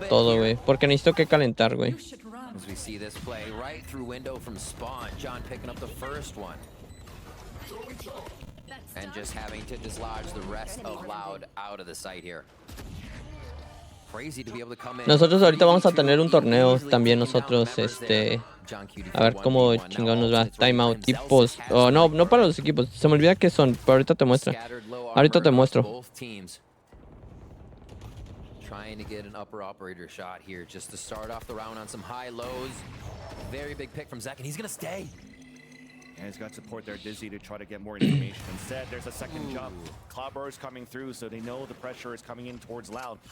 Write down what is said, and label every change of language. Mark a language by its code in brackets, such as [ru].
[en] bit [es] todo, [en] here. [es] güey. Porque necesito que calentar, güey. [en] As we see this play right through window from spawn, John picking up the first one. And just having to dislodge the rest of Loud out of the sight here. Crazy to be able to come in. [es] Nosotros ahorita vamos a tener un torneo también nosotros, a ver cómo chingados nos va. Timeout, tipos. Oh, no, no para los equipos. Se me olvida qué son, pero ahorita te muestro. Ahorita te muestro. [en] Trying to get an upper operator shot here just to start off the round on some high lows. Very big pick from Zek, and he's gonna stay. And he's got support there, Dizzy, to try to get more information. Instead, there's a second jump. Cloudburrow is coming through, so they know the pressure is coming in towards Loud.